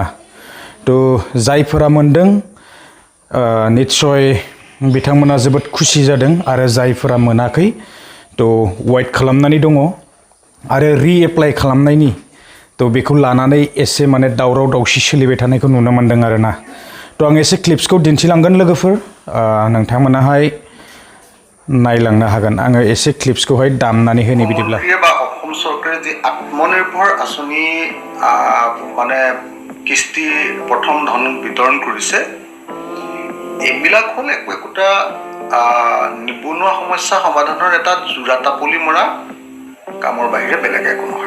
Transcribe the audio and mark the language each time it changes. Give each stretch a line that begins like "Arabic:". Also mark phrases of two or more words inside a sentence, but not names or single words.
Bodo: तो जायफोरा मोन्दों निश्चय बिथांमोना जोबोद खुसि जादों आरो जायफोरा मोनाखै तो वेट खालामनानै दङ आरो रिएप्लाइ खालामनायनि तो बेखौ लानानै एसे माने दावराव दावसि सोलिबाय थानायखौ नुनो मोन्दों आरोना। तो आं एसे क्लिप्सखौ दिन्थिलांगोन लोगोफोर नोंथांमोनाहाय नायलांनो हागोन। आङो एसे क्लिप्सखौहाय दामनानै होनि बिदिब्ला
Assamese: অসম চৰকাৰে যে আত্মনিৰ্ভৰ আঁচনি মানে কিস্তি প্ৰথম ধন বিতৰণ কৰিছে এইবিলাক হ'ল একোটা নিবনুৱা সমস্যা সমাধানৰ এটা জোৰাতাপলি মৰা কামৰ বাহিৰে বেলেগ একো নহয়।